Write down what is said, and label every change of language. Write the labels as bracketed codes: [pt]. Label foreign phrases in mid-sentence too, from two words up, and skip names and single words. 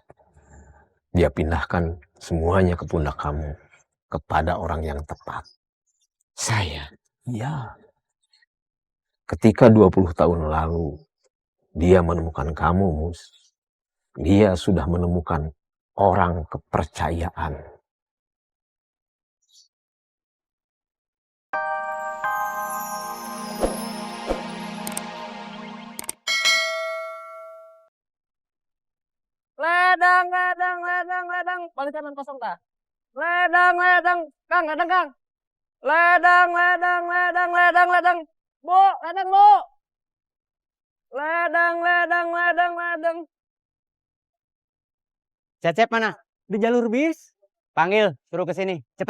[id] Dia pindahkan semuanya ke pundak kamu, kepada orang yang tepat. Saya? Ya. Ketika 20 tahun lalu, dia menemukan kamu, Mus. Dia sudah menemukan orang kepercayaan. Ledang, ledang, ledang, ledang. Balik kanan kosong dah. Ledang, ledang. Kang, ledang, Kang. Ledang, ledang, ledang, ledang, ledang. Bu, ledang, Bu. Ledang, ledang, ledang, ledang. Cecep mana? Di jalur bis. Panggil, suruh ke sini, cepet.